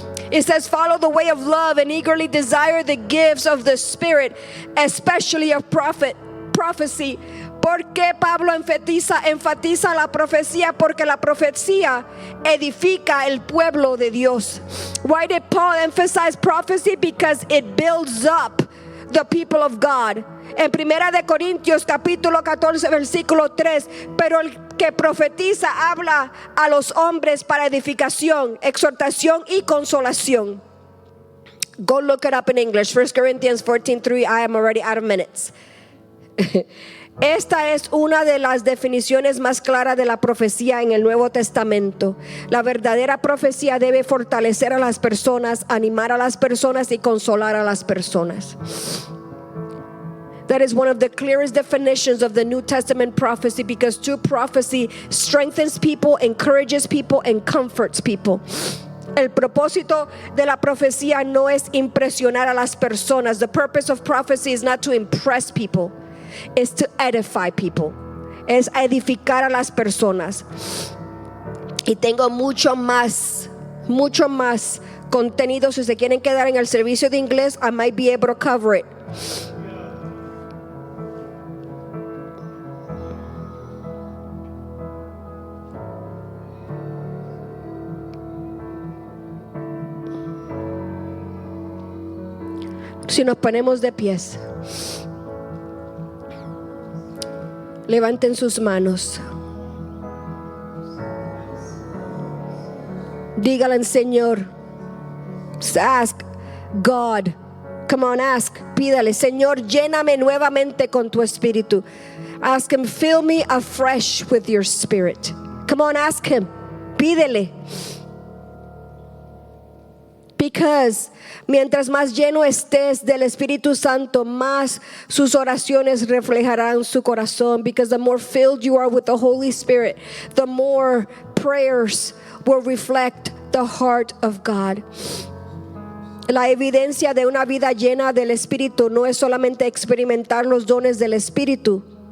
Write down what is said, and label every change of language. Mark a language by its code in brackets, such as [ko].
[en] It says, follow the way of love and eagerly desire the gifts of the Spirit, especially of prophecy. [es] ¿Por qué Pablo enfatiza la profecía? Porque la profecía edifica el pueblo de Dios. [en] Why did Paul emphasize prophecy? Because it builds up the people of God. [es] En 1 de Corintios capítulo 14 versículo 3, pero el que profetiza habla a los hombres para edificación, exhortación y consolación. [en] Go look it up in English. 1 Corinthians 14:3. I am already out of minutes. [es] Esta es una de las definiciones más claras de la profecía en el Nuevo Testamento. La verdadera profecía debe fortalecer a las personas, animar a las personas y consolar a las personas. [en] That is one of the clearest definitions of the New Testament prophecy, because true prophecy strengthens people, encourages people, and comforts people. [es] El propósito de la profecía no es impresionar a las personas. [en] The purpose of prophecy is not to impress people, it's to edify people. [es] Es edificar a las personas. Y tengo mucho más contenido. Si se quieren quedar en el servicio de inglés, [en] I might be able to cover it. [es] Si nos ponemos de pies, levanten sus manos. Dígale al Señor. [en] Ask God. Come on, ask. [es] Pídale, Señor, lléname nuevamente con tu espíritu. [en] Ask Him, fill me afresh with your spirit. Come on, ask Him. [es] Pídele. Because mientras más lleno estés del Espíritu Santo, más sus oraciones reflejarán su corazón. [en] Because the more filled you are with the Holy Spirit, the more prayers will reflect the heart of God. [es] La evidencia de una vida llena del Espíritu no es solamente experimentar los dones del Espíritu.